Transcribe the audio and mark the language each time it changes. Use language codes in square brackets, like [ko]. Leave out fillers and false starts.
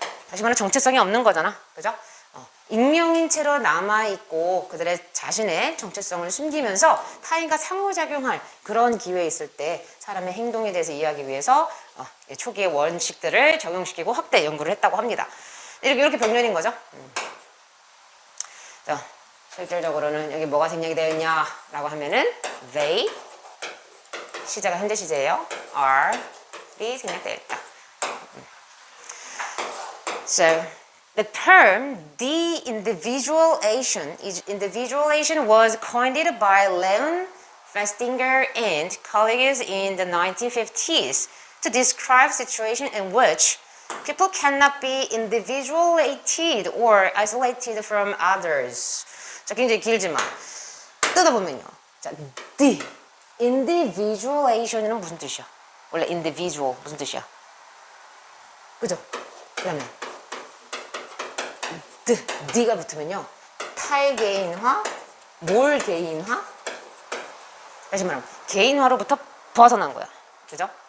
[ko] 다시 말해 정체성이 없는 거잖아. 그죠? 익명인 채로 남아있고 그들의 자신의 정체성을 숨기면서 타인과 상호작용할 그런 기회에 있을 때 사람의 행동에 대해서 이해하기 위해서 초기의 원칙들을 적용시키고 확대 연구를 했다고 합니다. 이렇게 병렬인 거죠. 자, 실질적으로는 여기 뭐가 생략이 되어 있냐라고 하면은 they 시제가 현재 시제예요. are이 생략되어 있다. [en] So the term de-individualization was coined by Leon Festinger and colleagues in the 1950s to describe situations in which people cannot be individuated or isolated from others. [ko] 자, 굉장히 길지만 뜯어보면요. 자, individualation은 무슨 뜻이야? 원래 individual 무슨 뜻이야? 그죠? 그러면 D가 붙으면요. 탈개인화, 몰개인화. 다시 말하면 개인화로부터 벗어난 거야. 그죠?